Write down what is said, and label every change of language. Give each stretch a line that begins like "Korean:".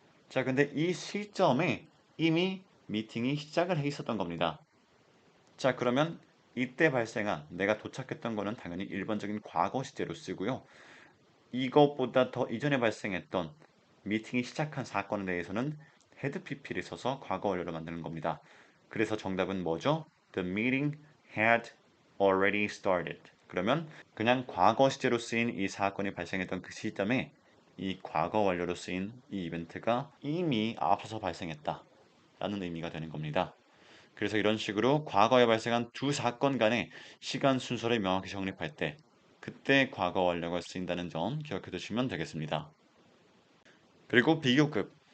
Korean: 자, 근데 이 시점에 이미 미팅이 시작을 해 있었던 겁니다. 자, 그러면 이때 발생한 내가 도착했던 거는 당연히 일반적인 과거 시제로 쓰고요. 이것보다 더 이전에 발생했던 미팅이 시작한 사건에 대해서는 had pp를 써서 과거 완료로 만드는 겁니다. 그래서 정답은 뭐죠?
English: The meeting had already started.
Korean: 그러면 그냥 과거 시제로 쓰인 이 사건이 발생했던 그 시점에 이 과거 완료로 쓰인 이 이벤트가 이미 앞서서 발생했다 라는 의미가 되는 겁니다. 그래서 이런 식으로 과거에 발생한 두 사건 간의 시간 순서를 명확히 정립할 때 그때 과거 완료가 쓰인다는 점 기억해 두시면 되겠습니다. 그리고 비교급.